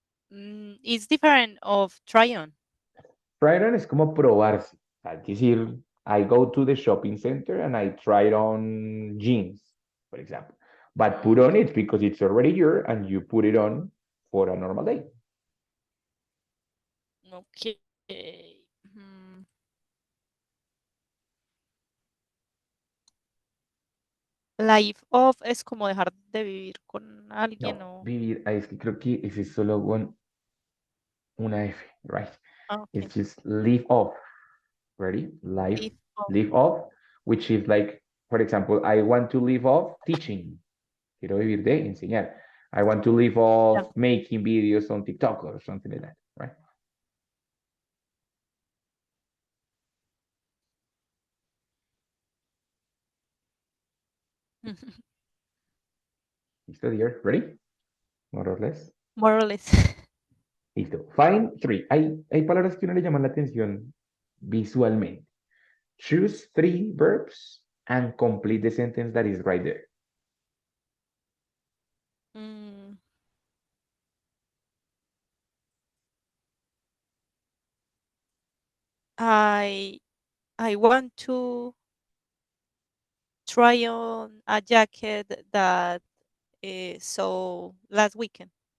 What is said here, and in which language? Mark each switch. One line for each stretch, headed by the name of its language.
English: It's different of try on. Try on
Spanish: es como probarse. Es decir,
English: I go to the shopping center and I try on jeans, for example. But put on Okay. it because it's already here and you put it on for a normal day. Okay.
Spanish: Mm, Life off es como dejar de vivir con alguien No, o. vivir, es que creo que ese es solo una F, right?
English: Okay. It's just live off. Ready? Life, Life off. live off, which is like, for example, I want to live off teaching.
Spanish: Quiero vivir de enseñar.
English: I want to live
Spanish: Ya.
English: off making videos on TikTok or something like that, right? Listo, dear. Ready? More or less. More or less. Listo. Find three.
Spanish: Hay palabras que uno le llaman la atención visualmente.
English: Choose 3 verbs and complete the sentence that is right there. Mm, I I want to try on a jacket that saw last weekend.